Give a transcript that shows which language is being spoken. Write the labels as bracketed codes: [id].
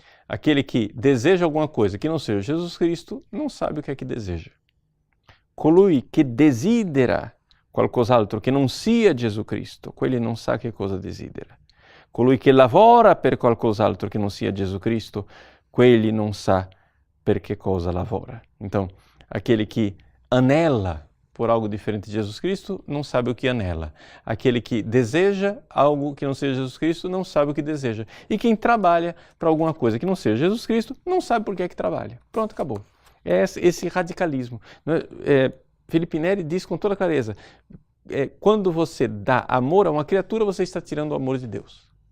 [pt] Aquele que deseja alguma coisa que não seja Jesus Cristo, não sabe o que é que deseja. [it] Colui che desidera qualcos'altro che non sia Gesù Cristo, quegli non sa che cosa desidera. Colui che lavora per qualcos'altro che non sia Gesù Cristo, quegli non sa per che cosa lavora. [pt] Então, aquele que anela por algo diferente de Jesus Cristo, não sabe o que anela. Aquele que deseja algo que não seja Jesus Cristo, não sabe o que deseja. E quem trabalha para alguma coisa que não seja Jesus Cristo, não sabe por que é que trabalha. Pronto, acabou. É esse radicalismo. Filipe Neri diz com toda clareza, quando você dá amor a uma criatura, você está tirando o amor de Deus.